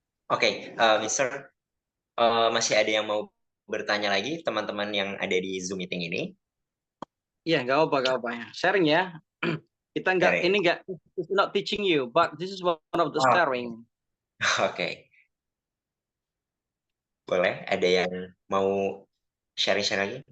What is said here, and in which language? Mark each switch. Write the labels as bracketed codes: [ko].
[id] Oke, Mister, masih ada yang mau bertanya lagi teman-teman yang ada di Zoom meeting ini? Iya, nggak apa-apa. Sharing ya. Kita nggak, Sharing. ini nggak, [en] it's not teaching you, but this is one of the sharing. [id] Oke. Boleh, ada yang mau sharing-sharing lagi?